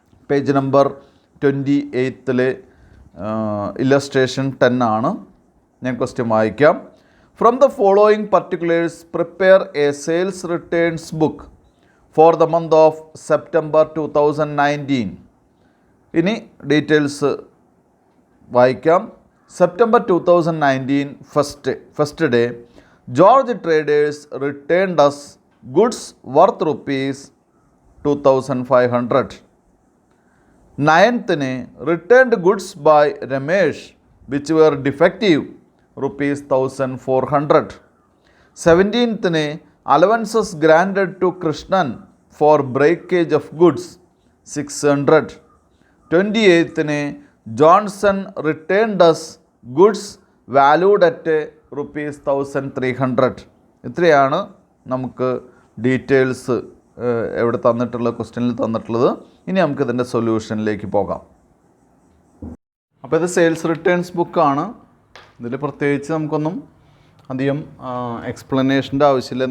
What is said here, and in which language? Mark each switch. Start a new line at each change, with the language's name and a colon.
Malayalam: Page number 28 illustration 10 ആണ്. ഞാൻ question വായിക്കാം.
English: From the following particulars prepare a sales returns book for the month of September 2019.
Malayalam: ഇനി details വായിക്കാം.
English: September 2019 first day George Traders returned us goods worth rupees 2,500. 9th returned goods by Ramesh which were defective rupees 1,400. 17th allowances granted to Krishnan for breakage of goods 600. 28th Johnson returned us goods valued at ₹1300.
Malayalam: ഇത്രയാണ് നമുക്ക് details എവിടെ തന്നിട്ടുള്ളത്, ക്വസ്റ്റ്യനിൽ തന്നിട്ടുള്ളത്. ഇനി നമുക്കിതിൻ്റെ സൊല്യൂഷനിലേക്ക് പോകാം. അപ്പോൾ ഇത് സെയിൽസ് റിട്ടേൺസ് ബുക്കാണ്. ഇതിൽ പ്രത്യേകിച്ച് നമുക്കൊന്നും അധികം എക്സ്പ്ലനേഷൻ്റെ ആവശ്യമില്ല.